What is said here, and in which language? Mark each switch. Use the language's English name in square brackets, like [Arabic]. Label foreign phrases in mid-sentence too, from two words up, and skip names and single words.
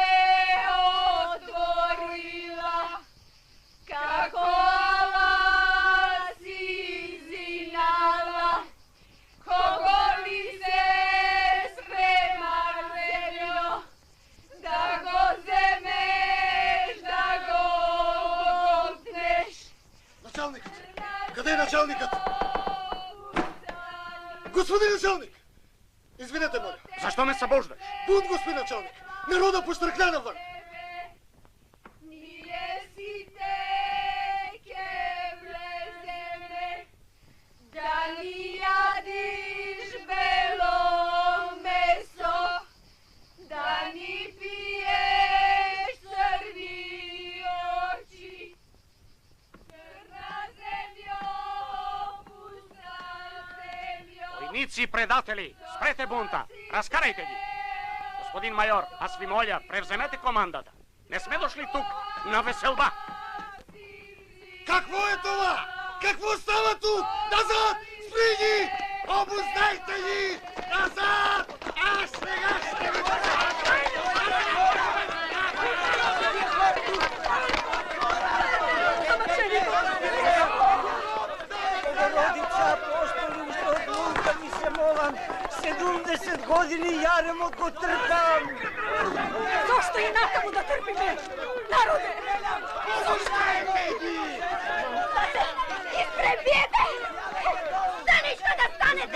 [Macedonian] отворила, како ала си зинала, кого ли се спрема земјо, да го земеш, да го готнеш. [Bulgarian] Началникът! Къде е началникът? Господин началник! Извинете, моля. Зашто ме събуждаш? Бунт, господин началник! Народа поштръкна навън! [Macedonian] Ние сите ке влеземе, да ни ядиш бело месо, да ни пиеш црни очи. Црна земјо, пуста земјо. [Bulgarian] Войници и предатели, спрете бунта, [Macedonian] раскарајте ги. [Bulgarian] Господин майор, аз ви моля, превземете командата. Не сме дошли тук на веселба. Какво е това? Какво става тук? Назад! Спри ги! Обуздайте ги! Назад! Аз сега ще ви [Macedonian] Богородица, апостолин, што од лунка ми се молам, 70 години јаремот го трпам. Зошто и натаму да трпиме? Народе! [Bulgarian] Обуздайте ги! Изпребиете! Да ништо да станете!